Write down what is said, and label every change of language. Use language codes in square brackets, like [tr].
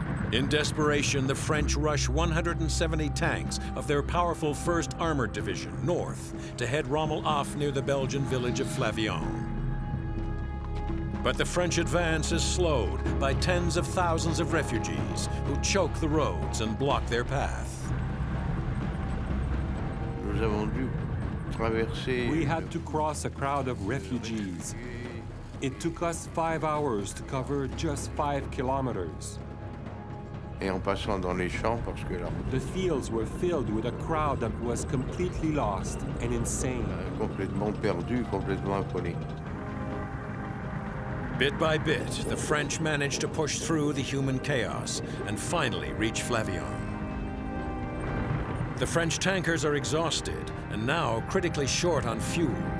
[en] In desperation, the French rush 170 tanks of their powerful 1st Armored Division north to head Rommel off near the Belgian village of Flavion. But the French advance is slowed by tens of thousands of refugees who choke the roads and block their path. [fr] Nous avons dû traverser. [en] We had to cross a crowd of refugees. It took us 5 hours to cover just 5 kilometers. [fr] Et en passant dans les champs parce que là, [en] The fields were filled with a crowd that was completely lost and insane. [fr] complètement perdu, complètement affolé. [en] Bit by bit, the French managed to push through the human chaos and finally reach Flavion. The French tankers are exhausted and now critically short on fuel.